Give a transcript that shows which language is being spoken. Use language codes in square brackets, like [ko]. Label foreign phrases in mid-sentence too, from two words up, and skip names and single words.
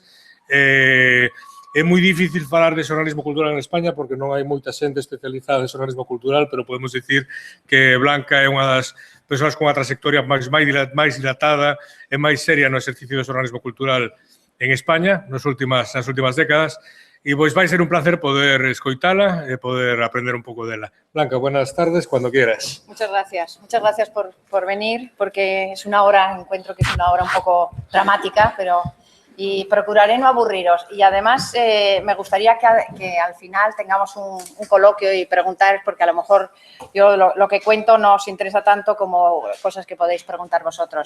[gl] É moi difícil falar de xornalismo cultural en España porque non hai moita xente especializada en xornalismo cultural, pero podemos dicir que Blanca é unha das persoas con a trayectoria máis dilatada e máis seria no exercicio do xornalismo cultural en España nas últimas décadas. E pois vai ser un placer poder escoitala e poder aprender un pouco dela. [es] Blanca, buenas tardes, cuando quieras. Muchas gracias por venir, porque es una hora, encuentro que es una hora un poco dramática, y procuraré no aburriros. Y además me gustaría que al final tengamos un coloquio y preguntar, porque a lo mejor yo lo que cuento no os interesa tanto como cosas que podéis preguntar vosotros.